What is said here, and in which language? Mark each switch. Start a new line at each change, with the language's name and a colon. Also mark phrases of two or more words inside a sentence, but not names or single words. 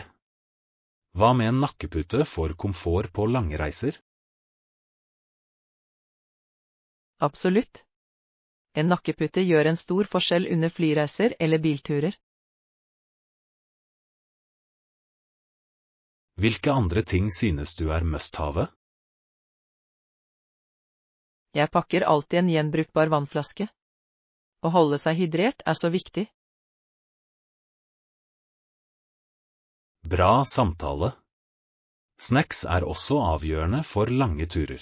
Norwegian: Hva med en nakkepute for komfort på lange reiser? Absolutt. En nakkepute gjør en stor forskjell under flyreiser eller bilturer. Hvilke andre ting synes du er must-have? Jeg pakker alltid en gjenbrukbar vannflaske. Å holde seg hydrert er så viktig. Bra samtale. Snacks er også avgjørende for lange turer.